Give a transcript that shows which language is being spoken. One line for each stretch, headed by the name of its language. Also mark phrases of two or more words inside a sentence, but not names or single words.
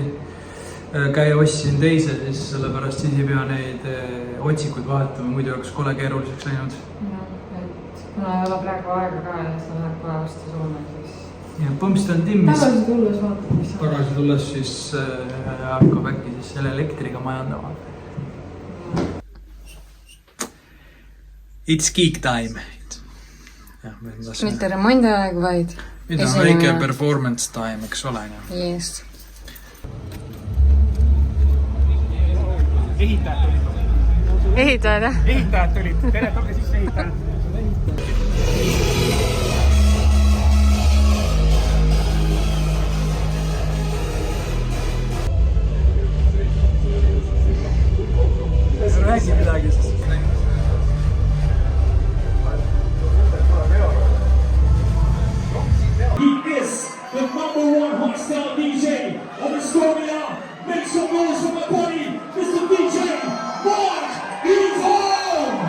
Estonian: Käia ostsin teise, siis sellepärast siis ei pea neid otsikud vahetama, muidu oleks kole keeruliseks läinud. Et kuna ei ole praegu aega ka ja sa läheb kohe vastu Soome, siis... Ja põmst on timmis. Tagasi tulles vaatad, mis on. Tagasi tulles siis hakkab äkki siis selle elektriga majandama.
English: It's geek time.
Estonian: Mitte remondi aeg, vaid... Mida on väike
English: performance time,
Estonian: eks ole? Yes. Ehitajad tulid. Ehitajad, jah? Ehitajad tulid. Tere, tulge sisse ehitajad. Räägi midagi siis.
English: He is the #1 hostile DJ of Estonia. Make some noise for my buddy, Mr. DJ Mark Evo!